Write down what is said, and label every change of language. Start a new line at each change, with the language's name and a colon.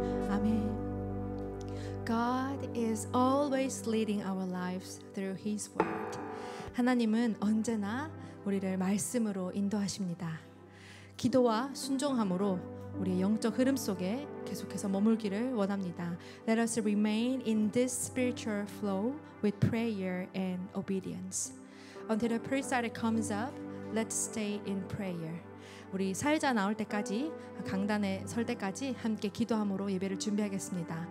English: Amen. God is always leading our lives through His word.
Korean: 하나님은 언제나 우리를 말씀으로 인도하십니다. 기도와 순종함으로 우리의 영적 흐름 속에 계속해서 머물기를 원합니다. Let us remain in this spiritual flow with prayer and obedience.
English: Until the prayer starter comes up, let's stay in prayer.
Korean: 우리 사회자 나올 때까지, 강단에 설 때까지 함께 기도함으로 예배를 준비하겠습니다.